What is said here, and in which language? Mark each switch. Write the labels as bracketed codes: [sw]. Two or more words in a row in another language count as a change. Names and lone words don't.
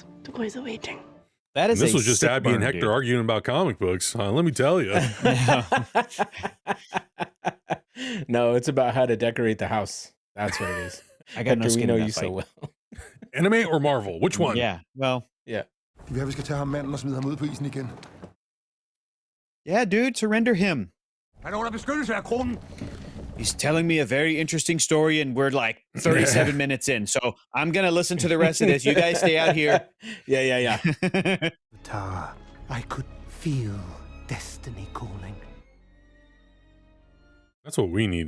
[en] The boys are waiting. That is This a was just sick Abby and burn, Hector dude. arguing about comic books. Let me tell you. No, it's about how to decorate the house. That's what it is. I got no Hector, we skin know in that you so fight. well. Anime or Marvel? Which one? Yeah, well, Yeah. [da] Vi skal tage ham manden og smide ham ud på isen igen. [en] yeah, dude, surrender him. [da] Han er under beskyttelse af kronen. [en] He's telling me a very interesting story, and we're like 37 minutes in. So I'm going to listen to the rest of this. You guys stay out here. Yeah. The tower. I could feel destiny calling. That's what we need.